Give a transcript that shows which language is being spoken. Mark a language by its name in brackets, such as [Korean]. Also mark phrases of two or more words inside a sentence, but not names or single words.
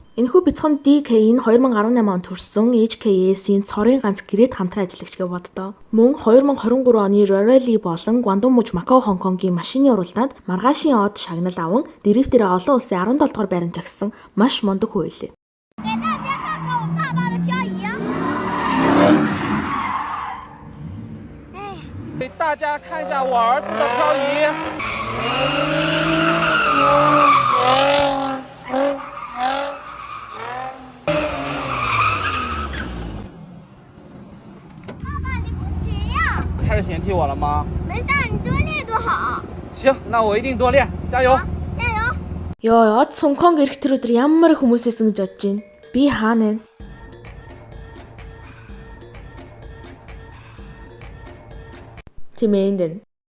[Mongolian] Энэхүү бяцхан DK-ийн 2018 онд төрсөн HKS-ийн цорын ганц гэрээт хамтран ажиллагч гэж боддоо. Мөн 2023 оны Rally болон Гвандун муж Макао Хонконгийн машины уралдаанд маргаашийн од шагнал аван дрифтээр олон улсын 17 дугаар байранд жагсан маш мундаг хүү байлээ. [Chinese] 给大家看一下我儿子的漂移。爸爸，你不行呀！开始嫌弃我了吗？没事，你多练多好。行，那我一定多练，加油！加油！ [Mongolian] Йоо, од Хонконг ирэх тэр өдөр ямар их хүмүүсээсэн гэж бодож байна. Би хаана вэ? Тийм ээ энэ.